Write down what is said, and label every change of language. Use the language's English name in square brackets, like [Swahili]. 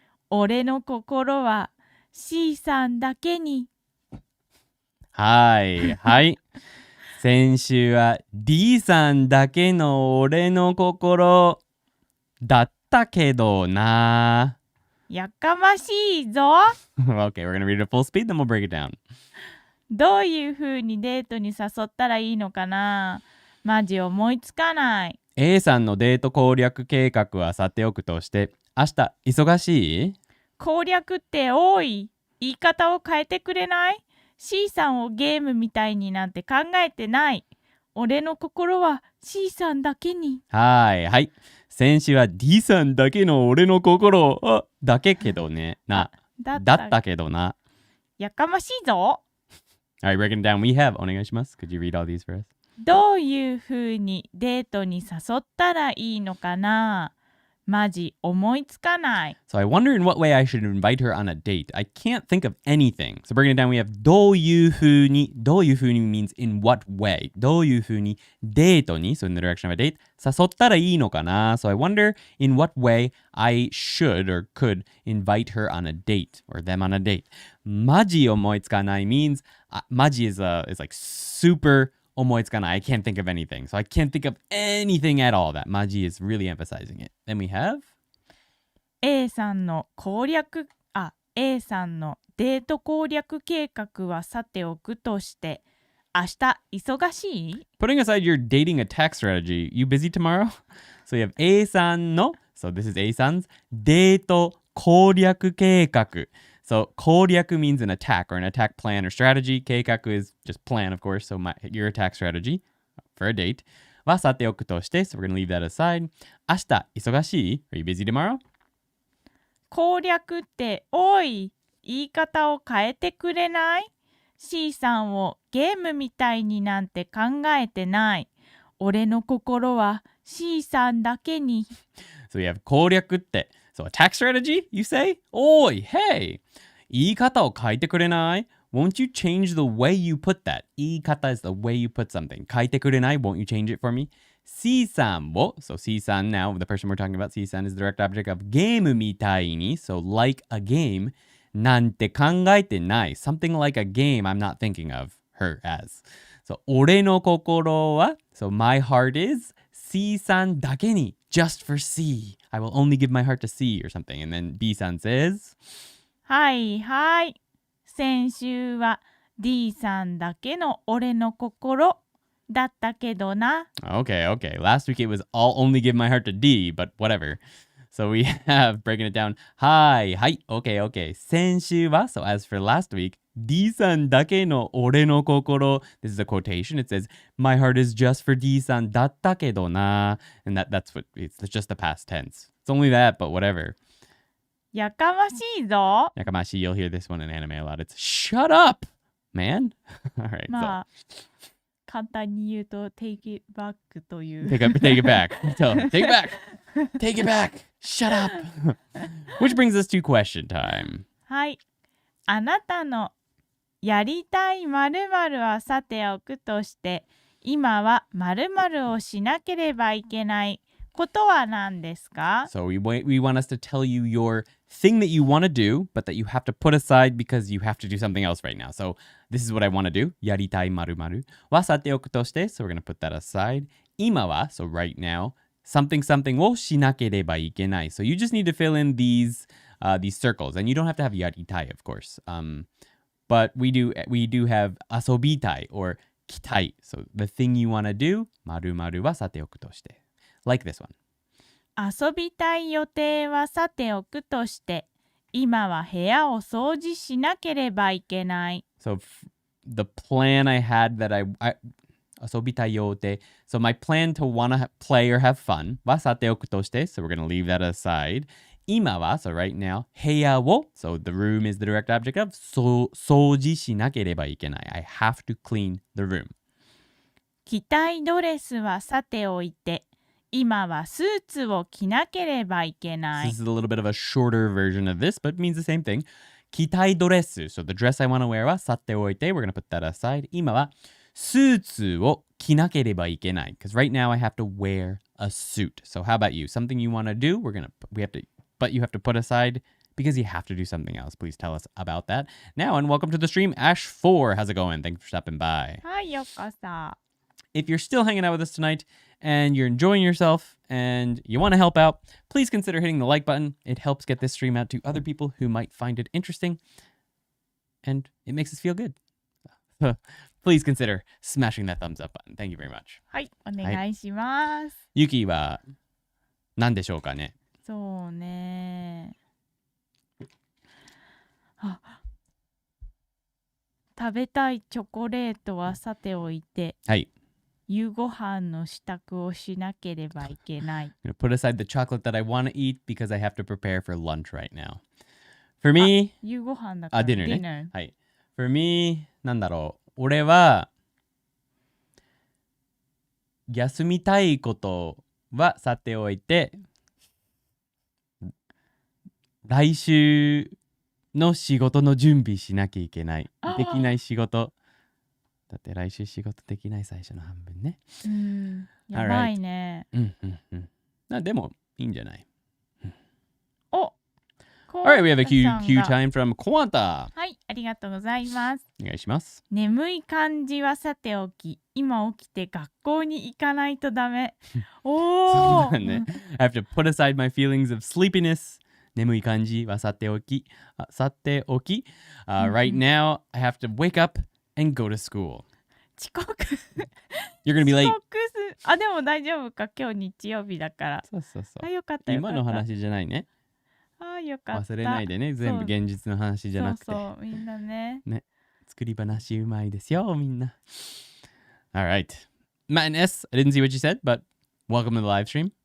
[Japanese] 俺の心は C さんだけに。はい、はい。先週は D さんだけの俺の心だったけどな。やかましいぞ。 [English] Okay, we're gonna read it at full speed, then we'll break it down. [Japanese] どういうふうにデートに誘ったらいいのかな？マジ思いつかない。 A さんのデート攻略計画はさておくとして、明日忙しい？攻略って多い。言い方を変えてくれない？C さんをゲームみたいになんて考えてない。俺の心は C さんだけに。はい、はい。先週は D さんだけの俺の心だけけどね。だったけどな。やかましいぞ。 [English] Alright, breaking it down. We have [Japanese] お願いします。 [English] Could you read all these for us? [Japanese] どういうふうにデートに誘ったらいいのかな？マジ思いつかない。 [English] So I wonder in what way I should invite her on a date. I can't think of anything. So breaking it down, we have [Japanese] どういうふうに [English] means in what way. [Japanese] どういうふうにデートに [English] so in the direction of a date [Japanese] 誘ったらいいのかな? [English] So I wonder in what way I should or could invite her on a date or them on a date. [Japanese] マジ思いつかない [English] means マジ is like [Japanese] super思いつかない. [English] I can't think of anything. So I can't think of anything at all. That Maji is really emphasizing it. Then we have [Japanese] A さんのA さんのデート攻略計画はさておくとして、明日忙しい？ [English] putting aside your dating attack strategy. You busy tomorrow? So you have [Japanese] A さんの [English] so this is A さん 's [Japanese] デート攻略計画. [English] So 攻略 means an attack or an attack plan or strategy. 計画 is just plan, of course. So your attack strategy for a date. [Japanese] はさておくとして [English] so we're going to leave that aside. [Japanese] 明日忙しい? [English] Are you busy tomorrow? [Japanese] 攻略っておい、言い方を変えてくれない？ C さんをゲームみたいになんて考えてない。俺の心は C さんだけに。 [English] So we have [Japanese] 攻略って [English] So attack strategy, you say? Oi, hey! [Japanese] 言い方を変えてくれない? [English] Won't you change the way you put that? 言い方 is the way you put something. [Japanese] 変えてくれない? [English] Won't you change it for me? [Japanese] C さんを [English] So C さん now, the person we're talking about, C さん is the direct object of [Japanese] ゲームみたいに [English] So like a game [Japanese] なんて考えてない [English] Something like a game I'm not thinking of her as. So [Japanese] 俺の心は [English] So my heart is [Japanese] C さんだけに [English] Just for C. I will only give my heart to C or something. And then B さん says [Japanese] はいはい。先週は D さんだけの俺の心だったけどな。 [English] Okay, okay. Last week it was I'll only give my heart to D, but whatever. So we have breaking it down. Hi, okay, okay. [Japanese] 先週は [English] So as for last week, [Japanese] D さんだけの俺の心. [English] This is a quotation. It says, My heart is just for [Japanese] D さんだったけどな. [English] And that's what it's just the past tense. It's only that, but whatever. [Japanese] やかましいぞ。 [English] Yakamashi, you'll hear this one in anime a lot. It's shut up, man. All right. [Japanese] まあ、簡単に言うと [English] take it back [Japanese] という。 [English] Take it back. Tell him, take it back. Take it back. Shut up. Which brings us to question time. [Japanese] はい。あなたのやりたい〇〇はさておくとして、今は〇〇をしなければいけないことは何ですか？ [English] So we want us to tell you your thing that you want to do, but that you have to put aside because you have to do something else right now. So this is what I want to do. [Japanese] やりたい〇〇はさておくとして [English] So we're going to put that aside. [Japanese] 今は [English] So right now. Something [Japanese] をしなければいけない. [English] So you just need to fill in these circles. And you don't have to have [Japanese] やりたい, [English] of course. But we do have [Japanese] 遊びたい [English] or [Japanese] きたい. [English] So the thing you want to do [Japanese] 〇〇はさておくとして. [English] Like this one. [Japanese] 遊びたい予定はさておくとして、今は部屋を掃除しなければいけない。 [English] So the plan I had that I [Japanese] 遊びたい予定. [English] So my plan to want to play or have fun [Japanese] はさておくとして. [English] So we're going to leave that aside. [Japanese] 今は [English] So right now [Japanese] 部屋を [English] So the room is the direct object of [Japanese] 掃除しなければいけない. [English] I have to clean the room. [Japanese] 着たいドレスはさておいて、今はスーツを着なければいけな [English] So [Japanese] い。 [English] this is a little bit of a shorter version of this, but means the same thing. [Japanese] 着たいドレス. [English] So the dress I want to wear [Japanese] はさておいて. [English] We're going to put that aside. [Japanese] 今はスーツを着なければいけない. [English] Because right now I have to wear a suit. So how about you? Something you want to do? But you have to put aside because you have to do something else. Please tell us about that. Now, and welcome to the stream, Ash4. How's it going? Thanks for stopping by. [Japanese] はい、ようこそ。 [English] If you're still hanging out with us tonight and you're enjoying yourself and you want to help out, please consider hitting the like button. It helps get this stream out to other people who might find it interesting. And it makes us feel good. So please consider smashing that thumbs up button. Thank you very much. [Japanese] はい、お願いします。 Yuki は何でしょうかね? そうね。あ、食べたいチョコレートはさておいて、はい。夕ご飯の支度をしなければいけない。 [English] I'm going to put aside the chocolate that I want to eat because I have to prepare for lunch right now. For me, [Japanese] 夕ご飯だから。 [English] dinner [Japanese] ね。はい。 [English] For me, [Japanese] なんだろう。俺は休みたいことはさておいて、来週の仕事の準備しなきゃいけない。できない仕事。だって来週仕事できない最初の半分ね。やばいね。でもいいんじゃない？お、 [English] Alright, we have a cue time from Quartet. [Japanese] はい、ありがとうございます。お願いします。眠い感じはさておき、今起きて学校に行かないとダメ。おそうだね。 [English] I have to put aside my feelings of sleepiness. [Japanese] 眠い感じはさておき。 [English] Right now, I have to wake up and go to school. [Japanese] 遅刻 [English] You're gonna be late. [Japanese] 遅刻す。でも大丈夫か。今日日曜日だから。そうそうそう。よかったよかった。今の話じゃないね。よかった。忘れないでね。全部現実の話じゃなくて。そうみんなね。作り話うまいですよ、みんな。 [English] Alright. Matt and S, I didn't see what you said, but welcome to the live stream.